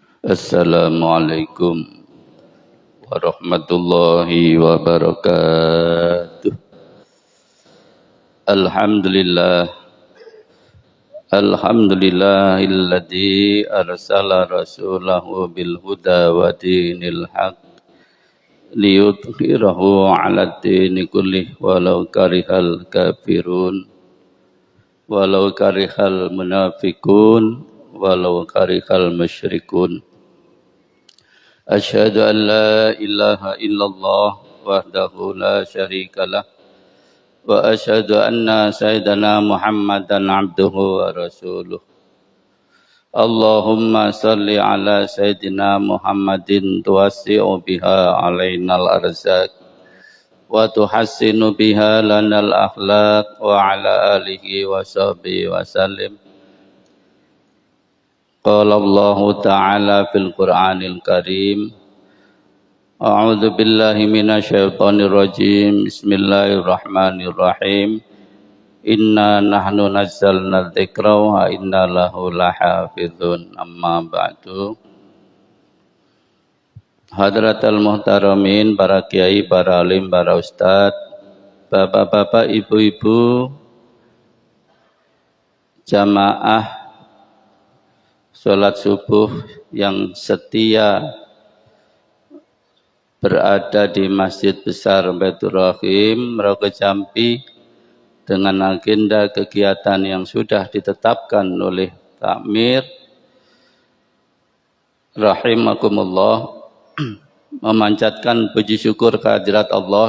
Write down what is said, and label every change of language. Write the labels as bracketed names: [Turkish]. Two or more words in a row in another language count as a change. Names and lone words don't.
[Arabic] السلام عليكم ورحمة الله وبركاته. الحمد لله الذي أرسل رسوله بالهدى ودين الحق ليظهره على الدين كله ولو كره الكافرون ولو كره المنافقون ولو كره المشركون. أشهد أن لا إله إلا الله وحده لا شريك له وأشهد أن سيدنا محمدا عبده ورسوله. اللهم صل على سيدنا محمد توسع بها علينا الأرزاق وتحسن بها لنا الأخلاق وعلى آله وصحبه وسلم. قال الله تعالى في القرآن الكريم أعوذ بالله من الشيطان الرجيم. بسم الله الرحمن الرحيم. إنا نحن نزلنا الذكر وإنا له لحافظون. أما بعد. حضرات المحترمين, [Indonesian] para kiai, para alim, para ustadz, bapak-bapak, ibu-ibu, jamaah sholat subuh yang setia berada di Masjid Besar Baitur Rahim Merauke Jambi dengan agenda kegiatan yang sudah ditetapkan oleh Takmir rahimakumullah, memanjatkan puji syukur kehadirat Allah.